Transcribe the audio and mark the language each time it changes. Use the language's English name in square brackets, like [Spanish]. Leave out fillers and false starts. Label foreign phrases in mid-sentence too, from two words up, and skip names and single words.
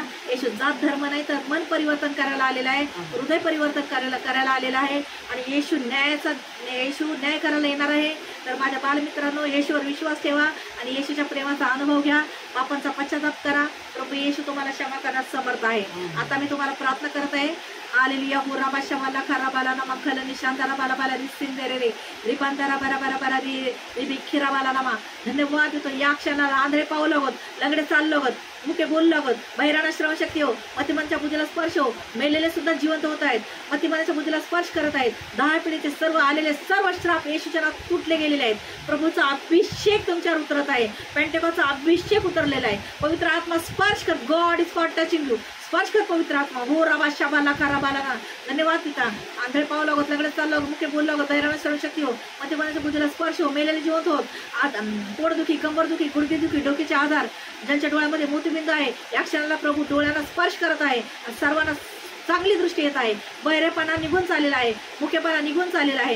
[Marathi] येशू जात धर्म नाही तर मन परिवर्तन करायला आलेला आहे, हृदय परिवर्तन करायला आलेला आहे आणि येशू न्याय करायला येणार आहे. तर माझ्या बालमित्रांनो, येशूवर विश्वास ठेवा आणि येशूच्या प्रेमाचा अनुभव घ्या. पापांचा पश्चाताप करा. प्रभू येशू तुम्हाला क्षमा करण्यास समर्थ आहे. आता मी तुम्हाला प्रार्थना करत आहे. हालेलुया. हुराबा शमाला खराबाला नमा खल निशांतारा बाला बाला रिसिंदे रे रिपांतारा बरा बरा बरा रि खिराबाला नमा. धन्यवाद देतो या क्षणाला. आंधळे पाहू लागत, लंगडे चालू लागत, मुके बोलू लागत, बहिराणा श्रवणशक्ती हो, मतिमानच्या बुद्धीला स्पर्श हो, मेलेले सुद्धा जिवंत होत आहेत, मतिमानाच्या बुद्धीला स्पर्श करत आहेत. 10 पिढीचे सर्व आलेले सर्व श्राप येशूच्या नावात तुटले गेलेले आहेत. प्रभूचा अभिषेक तुमच्यावर उतरत आहे. पेंटेकोचा अभिषेक उतरलेला आहे. पवित्र आत्मा स्पर्श कर. [English] God is for touching you. स्पर्श कर पवित्र आत्मा. हो राबा शाबाला खराबाला ना. [Marathi] धन्यवाद पिता. आंधळे पाहू लागत, लगडे चाललो, मुखे बोलू लागत, बहिराणा श्रवणशक्ती हो, मतिमानाच्या बुद्धीला स्पर्श हो, मेलेले जिवंत होत. पोटदुखी, कंबरदुखी, गुडघेदुखी, डोक्याचे आजार, ज्यांच्या डोळ्यामध्ये मोतीबिंदू आहे या क्षणाला प्रभू डोळ्यांना स्पर्श करत आहे. सर्वांना चांगली दृष्टी येत आहे. बहिरेपणा निघून चाललेला आहे, मुखेपणा निघून चाललेला आहे.